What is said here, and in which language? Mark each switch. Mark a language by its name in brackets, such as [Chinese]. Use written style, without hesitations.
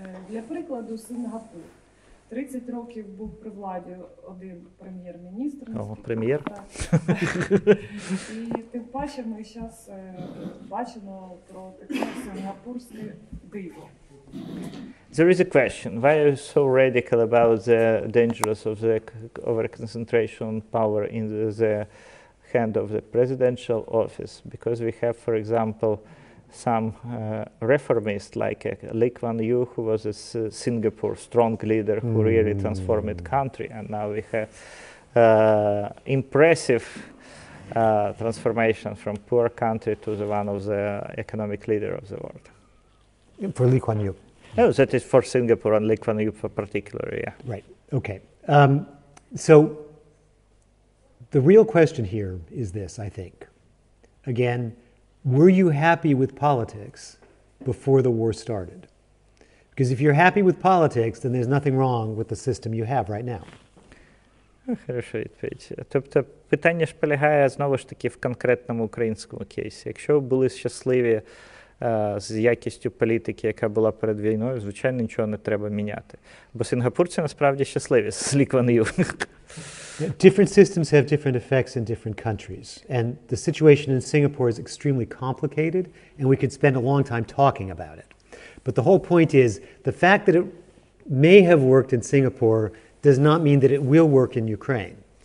[Ukrainian] Для прикладу, Сингапур. 30 років був при владі один прем'єр-міністр. О, прем'єр? І тим паче ми зараз бачимо про таке сингапурське диво. [English] There is a question. Why are you so radical about the dangers of the over-concentration of power in the hand of the presidential office? Because we have, for example, some reformists like Lee Kuan Yew, who was a Singapore strong leader who really transformed the country, and now we have impressive transformation from poor country to the one of the economic leader of the world. For Lee Kuan Yew. No, that is for Singapore and Lee Kuan Yew particularly, yeah. Right, okay. So the real question here is this, I think. Again, were you happy with politics before the war started? Because if you're happy with politics, then there's nothing wrong with the system you have right now. [Ukrainian] Хороша відповідь. Тобто питання ж полягає знову ж таки в конкретному українському кейсі. Якщо ви були щасливі з якістю політики, яка була перед війною, звичайно, нічого не треба міняти. Бо сингапурці насправді щасливі з Лі Кван Ю. [English] Different systems have different effects in different countries. And the situation in Singapore is extremely complicated, and we could spend a long time talking about it. But the whole point is, the fact that it may have worked in Singapore does not mean that it will work in Ukraine.